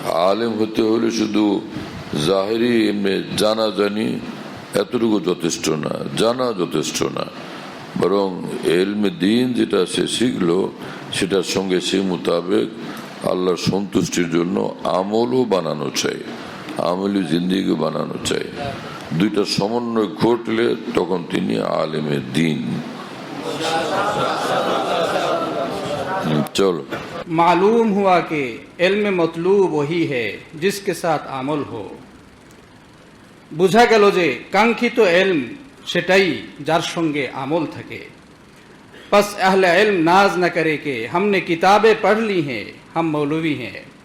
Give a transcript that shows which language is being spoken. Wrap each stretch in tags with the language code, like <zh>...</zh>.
<bn>আলেম হতে হলে শুধু জাহেরি এমনি জানা জানি এতটুকু যথেষ্ট না, জানা যথেষ্ট না, বরং এলমে দিন যেটা সে শিখলো সেটার সঙ্গে সে মোতাবেক আল্লাহর সন্তুষ্টির জন্য আমলও বানানো চাই, আমলি জিন্দিগি বানানো চাই। দুইটা সমন্বয় ঘটলে তখন তিনি আলেমে দিন। চলো,</bn> <hi>मालूम हुआ कि इल्म मतलूब वही है जिसके साथ আমল हो।</hi> <bn>বুঝা গেল যে কাঙ্ক্ষিত ইলম সেটাই যার সঙ্গে আমল থাকে।</bn> <hi>बस अहले इल्म नाज न करे कि हमने किताबें पढ़ ली हैं, हम मौलवी हैं।</hi>